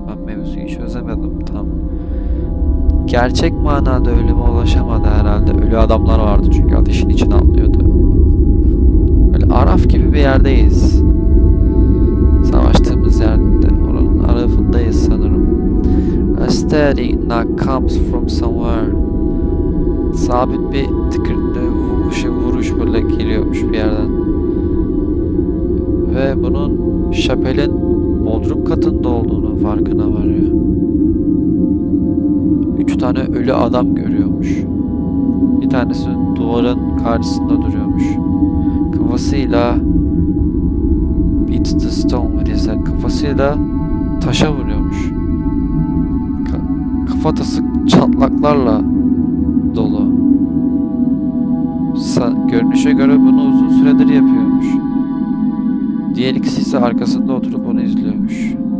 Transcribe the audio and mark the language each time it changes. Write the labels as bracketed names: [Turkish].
[Turkish] Ben mevzuyu çözemedim tam. Gerçek manada ölüme ulaşamadı herhalde. Ölü adamlar vardı çünkü ateşin içine atlıyordu. Böyle Araf gibi bir yerdeyiz. Savaştığımız yerde. Oranın arafındayız sanırım. [English] A steady knock comes from somewhere. [Turkish] Sabit bir vuruş böyle geliyormuş bir yerden. Ve bunun şapelin bodrum katında olduğunu farkına varıyor. 3 tane ölü adam görüyormuş. Bir tanesi duvarın karşısında duruyormuş. [English] Kafasıyla beats the stone with his head. [Turkish] Kafasıyla taşa vuruyormuş. Kafatası çatlaklarla dolu. Görünüşe göre bunu uzun süredir yapıyormuş. Diğer ikisi ise arkasında oturup onu izliyormuş.